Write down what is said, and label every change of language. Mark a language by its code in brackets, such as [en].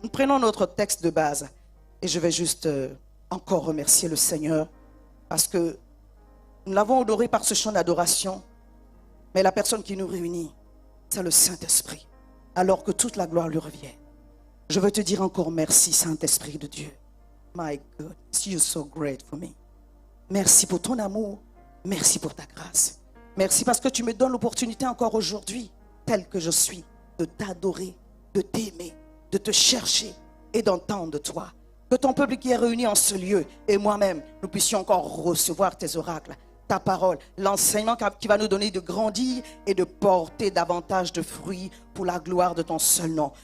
[fr] Nous prenons notre texte de base et je vais juste encore remercier le Seigneur parce que nous l'avons honoré par ce chant d'adoration Mais la personne qui nous réunit, c'est le Saint-Esprit, alors que toute la gloire lui revient. Je veux te dire encore merci, Saint-Esprit de Dieu. [en] My God, you're so great for me. [fr] Merci pour ton amour, merci pour ta grâce. Merci parce que tu me donnes l'opportunité encore aujourd'hui, tel que je suis, de t'adorer, de t'aimer, de te chercher et d'entendre de toi. Que ton peuple qui est réuni en ce lieu et moi-même, nous puissions encore recevoir tes oracles, ta parole, l'enseignement qui va nous donner de grandir et de porter davantage de fruits pour la gloire de ton seul nom.